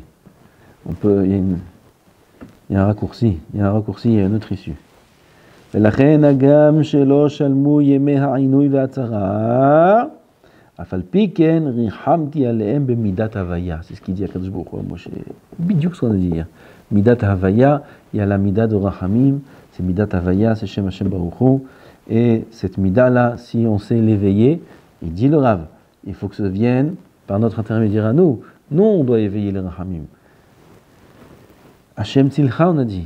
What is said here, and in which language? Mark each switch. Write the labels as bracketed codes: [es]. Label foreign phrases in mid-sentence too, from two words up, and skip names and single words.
[fr] Il y a un raccourci, il y a une autre issue. [he] ולכן הגם שלא שלמו ימי העינוי והצרה, אף על פי כן ריחמתי עליהם במידת הוויה. [fr] C'est ce qu'il dit à Kadosh Baruch Hu à Moshe. בדיוק ce qu'on a dit hier. [he] מידת ההוויה, [fr] il y a la midat de Rachamim, c'est [he] מידת הוויה, [fr] c'est [he] שם השם ברוך הוא. [fr] Et cette midat-là, si on sait l'éveiller, il dit le Rav, il faut que ça vienne par notre intermédiaire à nous. Nous, on doit éveiller les Rachamim. [he] השם צלך, [fr] on a dit.